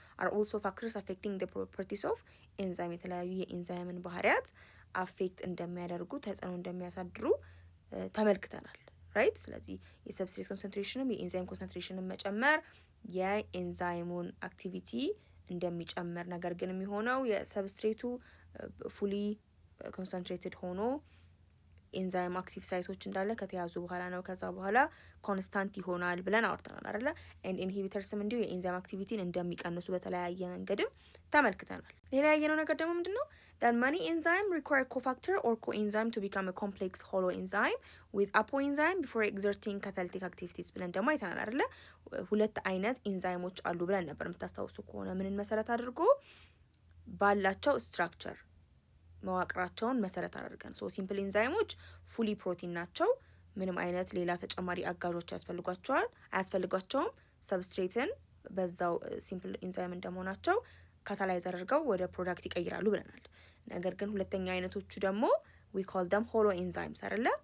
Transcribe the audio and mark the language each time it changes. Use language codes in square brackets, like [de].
[en] are also factors affecting the properties of enzyme [am] የተለያዩ የኤንዛይምን ባህሪያት አፌክት እንደሚያደርጉ ተጽዕኖ እንደሚያሳድሩ ተመልክተናል ራይት። ስለዚህ የሰብስትሬት ኮንሰንትሬሽንም የኤንዛይም ኮንሰንትሬሽንን መጨመር የኤንዛይሙን አክቲቪቲ እንደሚጨምር፣ ነገር ግን የሚሆነው የሰብስትሬቱ ፉሊ ኮንሰንትሬትድ ሆኖ ኤንዛይም አክቲቭ ሳይቶች እንዳለ ከተያዙ በኋላ ነው ከዛ በኋላ ኮንስታንት ይሆናል ብለን አውርተናል አይደለ? ኤንድ ኢንሂቢተርስም እንዲሁ የኤንዛይም አክቲቪቲን እንደሚቀንሱ በተለያየ መንገድም ተመልክተናል። ሌላ ያየነው ነገር ደግሞ ምንድነው? [en] that many enzyme require cofactor or coenzyme to become a complex holoenzyme with apoenzyme before exerting catalytic activities [am] ብለን ደግሞ አይተናል አይደለ? ሁለት አይነት ኤንዛይሞች አሉ ብለን ነበር የምታስታውሱ ከሆነ ምንን መሰረት አድርጎ ባላቸው ስትራክቸር መዋቅራቸውን መሰረት አድርገን ሶ ሲምፕል ኤንዛይሞች ፉሊ ፕሮቲን ናቸው። ምንም አይነት ሌላ ተጨማሪ አጋዦች አያስፈልጓቸውም። ሰብስትሬትን በዛው ሲምፕል ኤንዛይም እንደመሆናቸው ካታላይዝ አድርገው ወደ ፕሮዳክት ይቀይራሉ ብለናል። ነገር ግን ሁለተኛ አይነቶቹ ደግሞ [en] we call them holo enzymes [am] አይደለ?